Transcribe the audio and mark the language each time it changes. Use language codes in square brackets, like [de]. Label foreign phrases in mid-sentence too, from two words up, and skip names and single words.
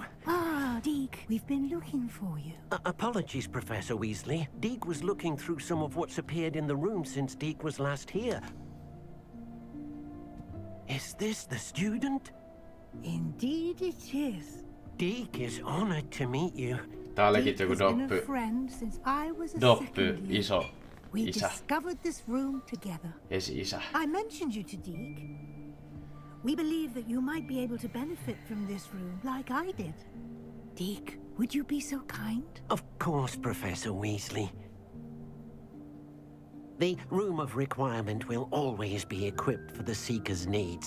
[en] Ah, Deke, we've been looking for you. Apologies, Professor Weasley. Deke was looking through some of what's appeared in the room since Deke was last here. Is this the student? Indeed it is. Deke is honored to meet you. [fi] Tää olikin joku [en] Deek has been [fi] doppi. [en] a friend since I was a [fi] Doppi, [en] second year. [fi] iso [en] We [fi] isä. [en] discovered this room together. [fi] Esi-isä. [en] I mentioned you to Deke. We believe that you might be able to benefit from this room like I did. Deke, would you be so kind? Of course, Professor Weasley. The Room of Requirement will always be equipped for the Seeker's needs.